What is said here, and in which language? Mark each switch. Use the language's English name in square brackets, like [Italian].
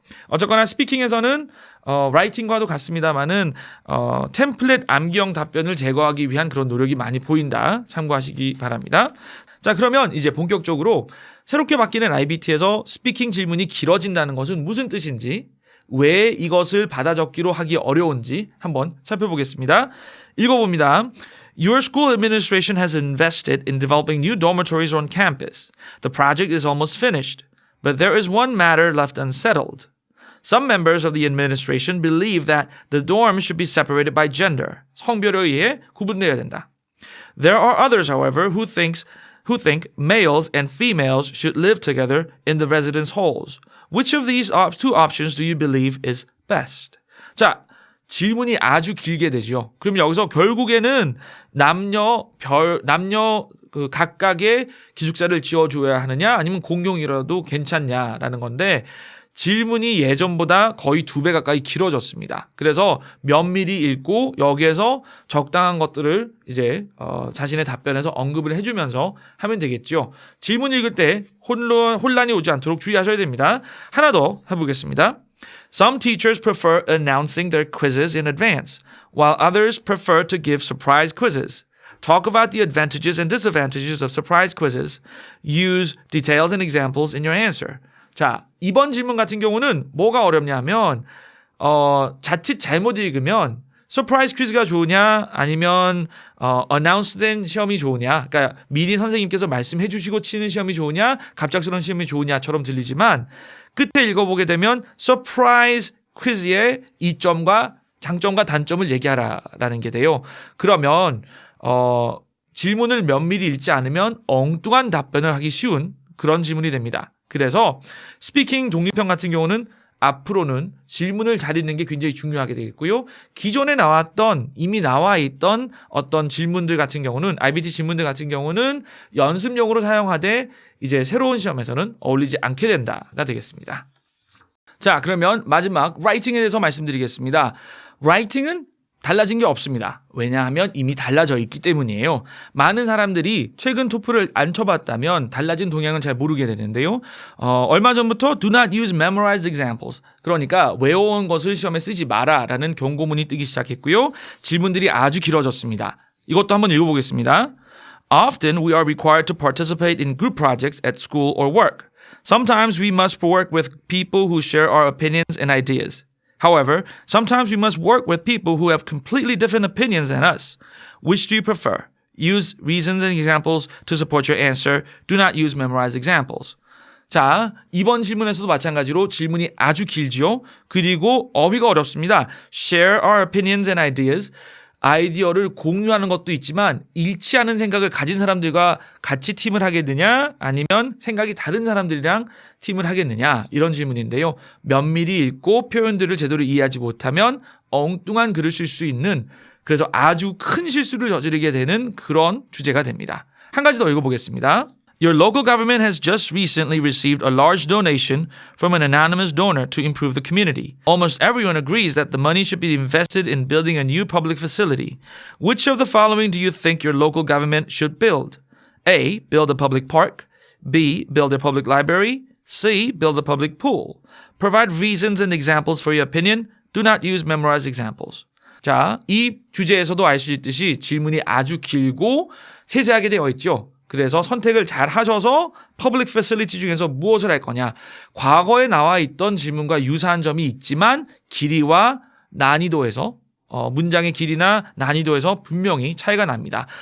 [Korean] 어쨌거나 스피킹에서는 라이팅과도 같습니다만은 템플릿 암기형 답변을 제거하기 위한 그런 노력이 많이 보인다. 참고하시기 바랍니다. 자, 그러면 이제 본격적으로 새롭게 바뀌는 IBT에서 스피킹 질문이 길어진다는 것은 무슨 뜻인지, 왜 이것을 받아 적기로 하기 어려운지 한번 살펴보겠습니다. 읽어봅니다. [English] Your school administration has invested in developing new dormitories on campus. The project is almost finished, but there is one matter left unsettled. Some members of the administration believe that the dorms should be separated by gender. [Korean] 성별에 의해 구분되어야 된다. [English] There are others, however, who think males and females should live together in the residence halls. Which of these two options do you believe is best? [Korean] 자, 질문이 아주 길게 되죠. 그럼 여기서 결국에는 남녀 그 각각의 기숙사를 지어줘야 하느냐 아니면 공용이라도 괜찮냐라는 건데 질문이 예전보다 거의 2배 가까이 길어졌습니다. 그래서 면밀히 읽고 여기에서 적당한 것들을 이제 자신의 답변에서 언급을 해주면서 하면 되겠죠. 질문 읽을 때 혼란이 오지 않도록 주의하셔야 됩니다. 하나 더 해보겠습니다. [English] Some teachers prefer announcing their quizzes in advance, while others prefer to give surprise quizzes. Talk about the advantages and disadvantages of surprise quizzes. Use details and examples in your answer. [Korean] 자, 이번 질문 같은 경우는 뭐가 어렵냐 하면 자칫 잘못 읽으면 서프라이즈 퀴즈가 좋으냐 아니면 어나운스된 시험이 좋으냐, 그러니까 미리 선생님께서 말씀해 주시고 치는 시험이 좋으냐 갑작스러운 시험이 좋으냐처럼 들리지만 끝에 읽어보게 되면 서프라이즈 퀴즈의 이점과 장점과 단점을 얘기하라라는 게 돼요. 그러면 질문을 면밀히 읽지 않으면 엉뚱한 답변을 하기 쉬운 그런 질문이 됩니다. 그래서 스피킹 독립형 같은 경우는 앞으로는 질문을 잘 읽는 게 굉장히 중요하게 되겠고요. 기존에 이미 나와 있던 어떤 질문들 같은 경우는 IBT 질문들 같은 경우는 연습용으로 사용하되 이제 새로운 시험에서는 어울리지 않게 된다가 되겠습니다. 자, 그러면 마지막 라이팅에 대해서 말씀드리겠습니다. 라이팅은 달라진 게 없습니다. 왜냐하면 이미 달라져 있기 때문이에요. 많은 사람들이 최근 토플을 안 쳐봤다면 달라진 동향은 잘 모르게 되는데요. 얼마 전부터 [English] do not use memorized examples. [Korean] 그러니까 외워온 것을 시험에 쓰지 마라라는 경고문이 뜨기 시작했고요. 질문들이 아주 길어졌습니다. 이것도 한번 읽어보겠습니다. [English] Often we are required to participate in group projects at school or work. Sometimes we must work with people who share our opinions and ideas. However, sometimes we must work with people who have completely different opinions than us. Which do you prefer? Use reasons and examples to support your answer. Do not use memorized examples. [Korean] 자, 이번 질문에서도 마찬가지로 질문이 아주 길지요. 그리고 어휘가 어렵습니다. [English] Share our opinions and ideas. [Korean] 아이디어를 공유하는 것도 있지만 일치하는 생각을 가진 사람들과 같이 팀을 하겠느냐 아니면 생각이 다른 사람들이랑 팀을 하겠느냐 이런 질문인데요. 면밀히 읽고 표현들을 제대로 이해하지 못하면 엉뚱한 글을 쓸 수 있는, 그래서 아주 큰 실수를 저지르게 되는 그런 주제가 됩니다. 한 가지 더 읽어보겠습니다. [English] Your local government has just recently received a large donation from an anonymous donor to improve the community. Almost everyone agrees that the money should be invested in building a new public facility. Which of the following do you think your local government should build? A. Build a public park. B. Build a public library. C. Build a public pool. Provide reasons and examples for your opinion. Do not use memorized examples. [Korean] 자, 이 주제에서도 알 수 있듯이 질문이 아주 길고 세세하게 되어 있죠. 그래서 선택을 잘 하셔서 퍼블릭 패실리티 중에서 무엇을 할 거냐. 과거에 나와 있던 질문과 유사한 점이 있지만 길이와 난이도에서 문장의 길이나 난이도에서 분명히 차이가 납니다.